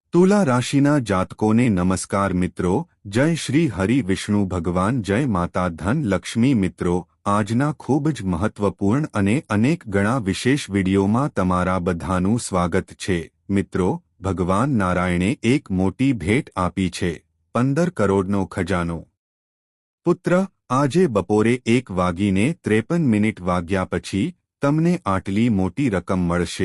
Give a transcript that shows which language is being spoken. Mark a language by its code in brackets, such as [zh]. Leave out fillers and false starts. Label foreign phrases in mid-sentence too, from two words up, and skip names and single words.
[gu] તુલા રાશિના જાતકોને નમસ્કાર મિત્રો, જય શ્રી હરિ વિષ્ણુ ભગવાન, જય માતા ધન લક્ષ્મી। मित्रो, આજના ખૂબ જ મહત્વપૂર્ણ અને અનેક ગણા વિશેષ વિડીયોમાં તમારા બધાનું સ્વાગત છે। મિત્રો, ભગવાન નારાયણે એક મોટી ભેટ આપી છે, 15 કરોડનો ખજાનો। પુત્ર, આજે બપોરે 1:53 વાગ્યા પછી તમને આટલી મોટી રકમ મળશે।